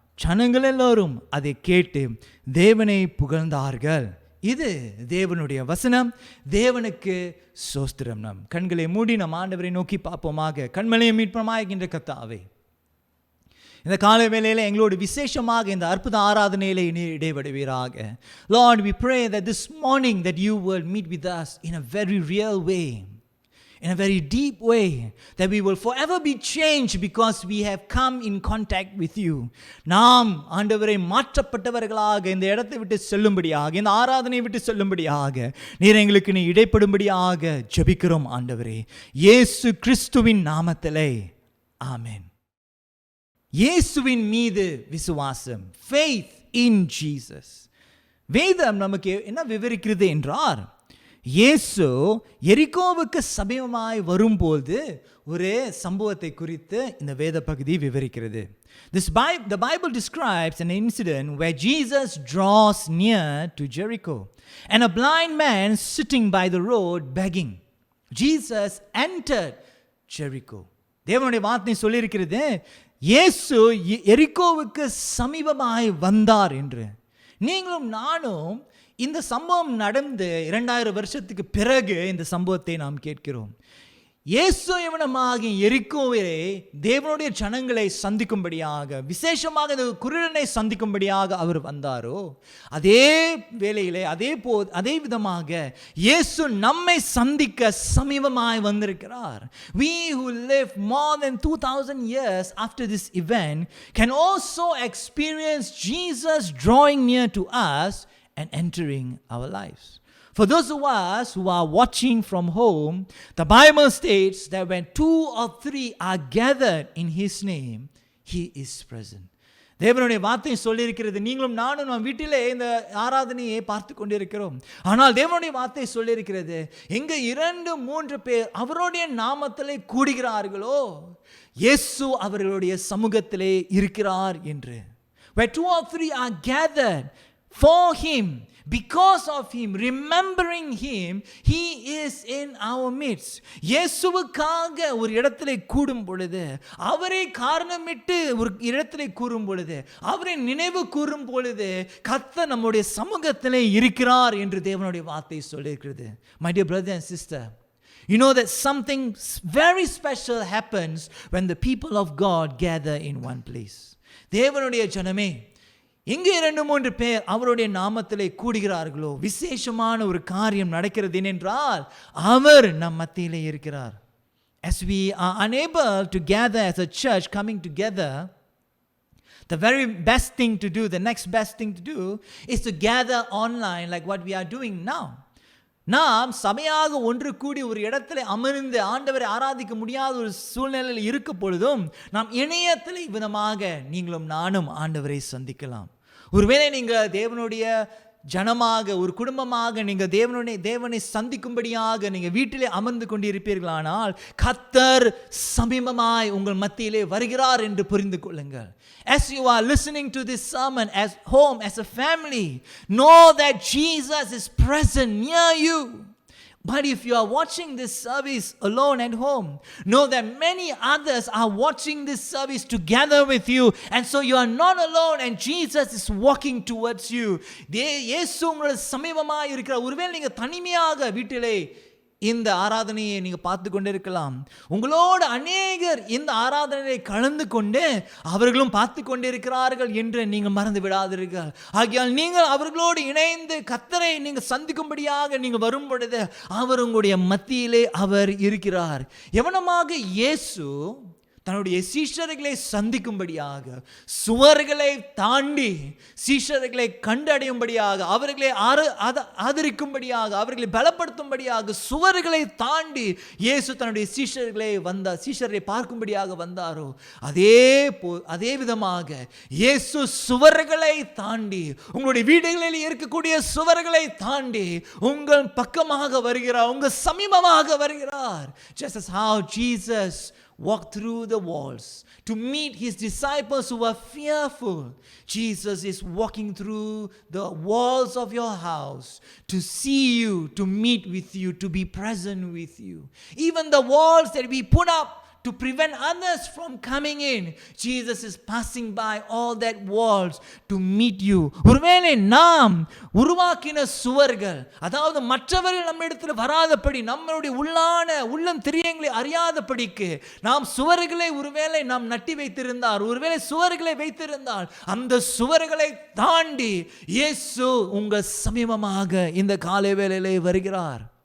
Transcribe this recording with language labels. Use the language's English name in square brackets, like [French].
[Tamil] ஜனங்கள் எல்லோரும் அதை கேட்டு தேவனை புகழ்ந்தார்கள். இது தேவனுடைய வசனம். தேவனுக்கு ஸ்தோத்திரம். நம் கண்களை மூடி நம் ஆண்டவரை நோக்கி பார்ப்போமாக. கண்மலையை மீட்பமாகின்ற கர்த்தாவே, இந்த காலை வேளையில் எங்களோடு விசேஷமாக இந்த அற்புத ஆராதனையிலே இடைபடுவீராக. [English] Lord, we pray that this morning that you will meet with us in a very real way, in a very deep way, that we will forever be changed because we have come in contact with you. [Tamil] நாம் ஆண்டவரை மாற்றப்பட்டவர்களாக இந்த இடத்தை விட்டு செல்லும்படியாக, இந்த ஆராதனை விட்டு செல்லும்படியாக நீர் எங்களுக்கு நீ இடைப்படும்படியாக ஜெபிக்கிறோம் ஆண்டவரே, இயேசு கிறிஸ்துவின் நாமத்திலே. ஆமென். இயேசுவின் மீது விசுவாசம், [English] faith in Jesus. [Tamil] வேதம் நமக்கு என்ன விவரிக்கிறது என்றார், இயேசு எரிகோவுக்கு சமீபமாய் வரும்போது ஒரு சம்பவத்தை குறித்து இந்த வேத பகுதி விவரிக்கிறது. [English] The Bible describes an incident where Jesus draws near to Jericho and a blind man sitting by the road begging. Jesus entered Jericho. [Tamil] தேவனுடைய வார்த்தை சொல்லியிருக்கிறது, இயேசு எரிகோவுக்கு சமீபமாய் வந்தார் என்று. நீங்களும் நானும் இந்த சம்பவம் நடந்து 2000 வருஷத்துக்கு பிறகு இந்த சம்பவத்தை நாம் கேட்கிறோம். இயேசு இவனமாகி எரிகோவிலே தேவனுடைய ஜனங்களை சந்திக்கும்படியாக, விசேஷமாக இந்த குருடனை சந்திக்கும்படியாக அவர் வந்தாரோ, அதே வேளையிலே அதே விதமாக இயேசு நம்மை சந்திக்க சமீபமாய் வந்திருக்கிறார். [English] We who live more than 2000 years after this event can also experience Jesus drawing near to us and entering our lives. For those of us who are watching from home, the Bible states that when 2 or 3 are gathered in His name, He is present. [Tamil] தேவனுடைய வார்த்தை சொல்லியிருக்கிறது, நீங்களும் நானும் நம் வீட்டிலே இந்த ஆராதனையை பார்த்து கொண்டிருக்கிறோம். ஆனால் தேவனுடைய வார்த்தை சொல்லியிருக்கிறது, எங்க 2-3 பேர் அவருடைய நாமத்திலே கூடுகிறார்களோ, இயேசு அவர்களுடைய சமூகத்திலே இருக்கிறார் என்று. [English] Where 2 or 3 are gathered for Him, because of Him, remembering Him, He is in our midst. [Tamil] இயேசுவுக்காக ஒரு இடத்திலே கூடும் பொழுது, அவரை காரணமிட்டு ஒரு இடத்திலே கூறும் பொழுது, அவரை நினைவு கூறும் பொழுது, கர்த்தர் நம்முடைய சமூகத்திலே இருக்கிறார் என்று தேவனுடைய வார்த்தை சொல்லியிருக்கிறது. [English] My dear brother and sister, you know that something very special happens when the people of God gather in one place. [Tamil] தேவனுடைய ஜனமே, எங்கே 2-3 பேர் அவருடைய நாமத்திலே கூடுகிறார்களோ, விசேஷமான ஒரு காரியம் நடக்கிறது என்றால் அவர் நம் மத்தியிலே இருக்கிறார். [English] As we are unable to gather as a church coming together, the very best thing to do, the next best thing to do is to gather online like what we are doing now. [Tamil] நாம் சபையாக ஒன்று கூடி ஒரு இடத்துல அமர்ந்து ஆண்டவரை ஆராதிக்க முடியாத ஒரு சூழ்நிலையில் இருக்க பொழுதும் நாம் இணையத்தில் விதமாக நீங்களும் நானும் ஆண்டவரை சந்திக்கலாம். ஒருவேளை நீங்கள் தேவனுடைய ஜனமாக ஒரு குடும்பமாக நீங்கள் தேவனை சந்திக்கும்படியாக நீங்கள் வீட்டிலே அமர்ந்து கொண்டிருப்பீர்களானால் கர்த்தர் சமீபமாய் உங்கள் மத்தியிலே வருகிறார் என்று புரிந்து கொள்ளுங்கள். [English] As you are listening to this sermon as home, as a family, know that Jesus is present near you. But if you are watching this service alone at home, know that many others are watching this service together with you. And so you are not alone and Jesus is walking towards you. [Tamil] இயேசு உங்களோட சமீபமாக இருக்கிறார். ஒருவேளை நீங்கள் தனிமையாக வீட்டிலே இந்த ஆராதனையை நீங்கள் பார்த்து கொண்டு இருக்கலாம். உங்களோடு அநேகர் இந்த ஆராதனையை கலந்து கொண்டு அவர்களும் பார்த்து கொண்டிருக்கிறார்கள் என்று நீங்கள் மறந்து விடாதீர்கள். ஆகையால் நீங்கள் அவர்களோடு இணைந்து கர்த்தரை நீங்கள் சந்திக்கும்படியாக நீங்கள் வரும் பொழுது அவர் உங்களுடைய மத்தியிலே அவர் இருக்கிறார். எவனமாக இயேசு தன்னுடைய சீஷர்களை சந்திக்கும்படியாக சுவர்களை தாண்டி சீஷர்களை கண்டடையும்படியாக அவர்களை ஆதரிக்கும்படியாக அவர்களை பலப்படுத்தும்படியாக சுவர்களை தாண்டி இயேசு தன்னுடைய சீஷரை பார்க்கும்படியாக வந்தாரோ அதே விதமாக இயேசு சுவர்களை தாண்டி உங்களுடைய வீடுகளில் இருக்கக்கூடிய சுவர்களை தாண்டி உங்கள் பக்கமாக வருகிறார், உங்கள் சமீபமாக வருகிறார். [English] Just as how Jesus walked through the walls to meet his disciples who were fearful, Jesus is walking through the walls of your house to see you, to meet with you, to be present with you. Even the walls that we put up to prevent others from coming in, Jesus is passing by all that walls to meet you. [Tamil] ஒருவேளை நாம் உருவாக்கின சுவர்கள், அதாவது மற்றவர்கள் நம்மிடத்தில் வராதபடி நம்மளுடைய உள்ளம் திரியங்களை அறியாதபடிக்கு நாம் சுவர்களை ஒருவேளை நாம் நட்டி வைத்திருந்தால், ஒருவேளை சுவர்களை வைத்திருந்தால் அந்த சுவர்களை தாண்டி இயேசு உங்கள் சமீபமாக இந்த காலை வேளையிலே வருகிறார்.